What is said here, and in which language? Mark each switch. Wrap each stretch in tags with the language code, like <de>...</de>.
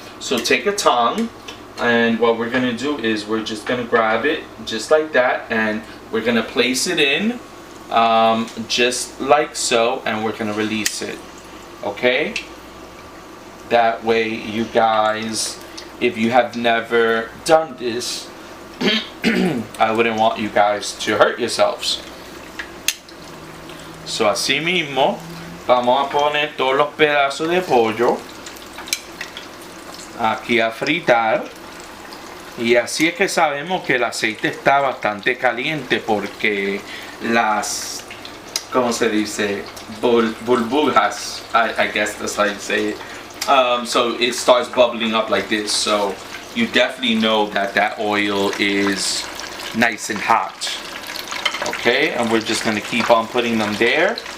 <en>So take a tongue, and what we're gonna do is we're just gonna grab it just like that, and we're gonna place it in just like so, and we're gonna release it. Okay? That way, you guys, if you have never done this, I wouldn't want you guys to hurt yourselves.</en> <es>So así mismo vamos a poner todos los pedazos de pollo aquí a fritar. Y así es que sabemos que el aceite está bastante caliente, porque las, ¿cómo se dice?</es> <en>Burbujas, I guess that's how you say it. So it starts bubbling up like this. So you definitely know that that oil is nice and hot. Okay, and we're just gonna keep on putting them there.</en>